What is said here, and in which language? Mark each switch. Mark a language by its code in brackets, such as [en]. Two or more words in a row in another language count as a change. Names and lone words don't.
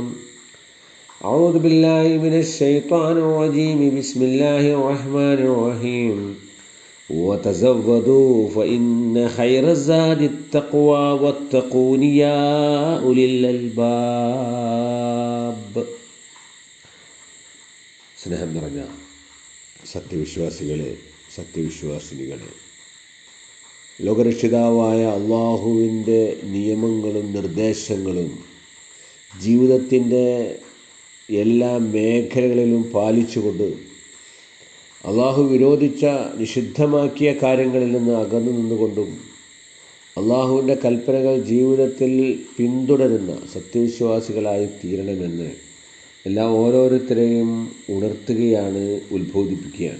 [ar] أعوذ بالله من الشيطان الرجيم. بسم الله الرحمن الرحيم. وتزودوا فإن خير الزاد التقوى واتقون يا أولي الألباب. [ml] സ്നേഹം നിറഞ്ഞ സത്യവിശ്വാസിനികളെ, ലോകരക്ഷിതാവായ അള്ളാഹുവിൻ്റെ നിയമങ്ങളും നിർദ്ദേശങ്ങളും ജീവിതത്തിൻ്റെ എല്ലാ മേഖലകളിലും പാലിച്ചുകൊണ്ട് അള്ളാഹു വിരോധിച്ച നിഷിദ്ധമാക്കിയ കാര്യങ്ങളിൽ നിന്ന് അകന്നു നിന്നുകൊണ്ടും അള്ളാഹുവിൻ്റെ കൽപ്പനകൾ ജീവിതത്തിൽ പിന്തുടരുന്ന സത്യവിശ്വാസികളായി തീരണമെന്ന് ഓരോരുത്തരെയും ഉണർത്തുകയാണ്, ഉത്ബോധിപ്പിക്കുകയാണ്.